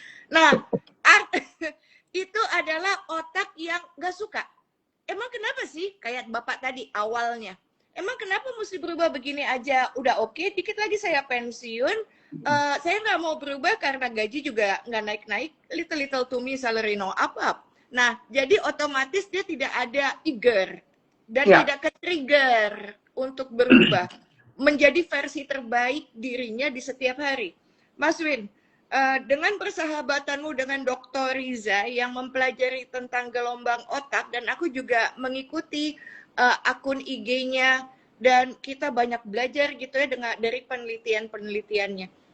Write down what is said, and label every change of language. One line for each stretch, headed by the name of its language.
Indonesian: Nah, itu adalah otak yang gak suka. Emang kenapa sih? Kayak Bapak tadi awalnya. Emang kenapa mesti berubah begini aja? Udah oke, dikit lagi saya pensiun. Saya nggak mau berubah karena gaji juga nggak naik-naik.
English: Little to me salary no up.
Indonesian: Nah, jadi otomatis dia tidak ada eager dan Ya. tidak ke-trigger untuk berubah menjadi versi terbaik dirinya di setiap hari. Mas Win, dengan persahabatanmu dengan Dr. Riza yang mempelajari tentang gelombang otak, dan aku juga mengikuti akun IG-nya, dan kita banyak belajar gitu ya dari penelitian-penelitiannya.